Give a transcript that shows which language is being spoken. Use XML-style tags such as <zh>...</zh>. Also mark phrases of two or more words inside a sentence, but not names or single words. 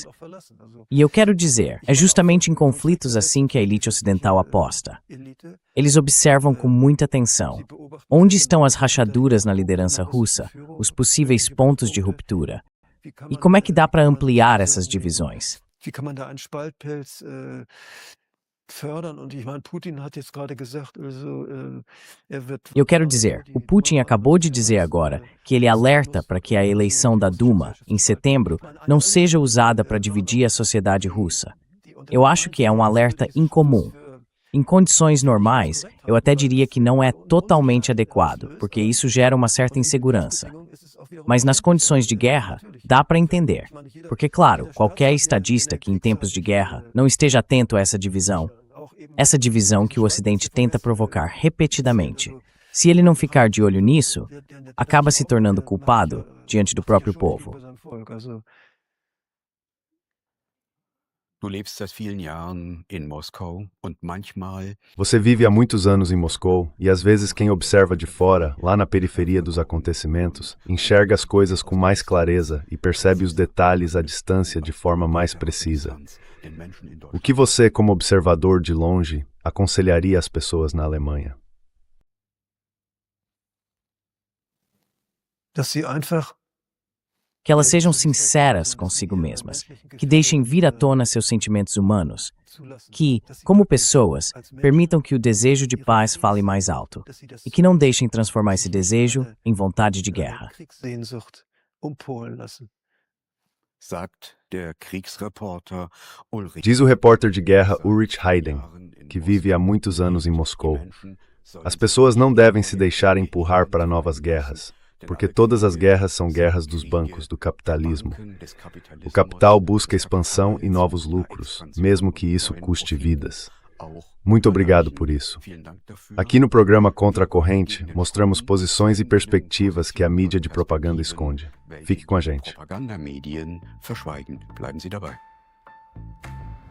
<pt>E eu quero dizer, é justamente em conflitos assim que a elite ocidental aposta. Eles observam com muita atenção onde estão as rachaduras na liderança russa, os possíveis pontos de ruptura, e como é que dá para ampliar essas divisões.</pt> <de>Wie kann man da einen Spaltpilz fördern? Und ich meine, Putin hat jetzt gerade gesagt, also, wird.</de> <pt>Eu quero dizer, o Putin acabou de dizer agora que ele alerta para que a eleição da Duma, em setembro, não seja usada para dividir a sociedade russa. Eu acho que é um alerta incomum. Em condições normais, eu até diria que não é totalmente adequado, porque isso gera uma certa insegurança. Mas nas condições de guerra, dá para entender. Porque, claro, qualquer estadista que em tempos de guerra não esteja atento a essa divisão que o Ocidente tenta provocar repetidamente, se ele não ficar de olho nisso, acaba se tornando culpado diante do próprio povo.</pt> <de>Du lebst seit vielen Jahren in Moskau und manchmal.</de> <pt>Você vive há muitos anos em Moscou e às vezes quem observa de fora, lá na periferia dos acontecimentos, enxerga as coisas com mais clareza e percebe os detalhes à distância de forma mais precisa. O que você, como observador de longe, aconselharia às pessoas na Alemanha?</pt> <de>Dass sie einfach</de> <pt>Que elas sejam sinceras consigo mesmas, que deixem vir à tona seus sentimentos humanos, que, como pessoas, permitam que o desejo de paz fale mais alto, e que não deixem transformar esse desejo em vontade de guerra.</pt> <de>Kriegssehnsucht umpolen lassen. Sagt der Kriegsreporter Ulrich.</de> <pt>Diz o repórter de guerra Ulrich Hayden, que vive há muitos anos em Moscou. As pessoas não devem se deixar empurrar para novas guerras, porque todas as guerras são guerras dos bancos, do capitalismo. O capital busca expansão e novos lucros, mesmo que isso custe vidas. Muito obrigado por isso. Aqui no programa Contra a Corrente, mostramos posições e perspectivas que a mídia de propaganda esconde. Fique com a gente.</pt> <de>Propagandamedien verschweigen. Bleiben Sie dabei.</de>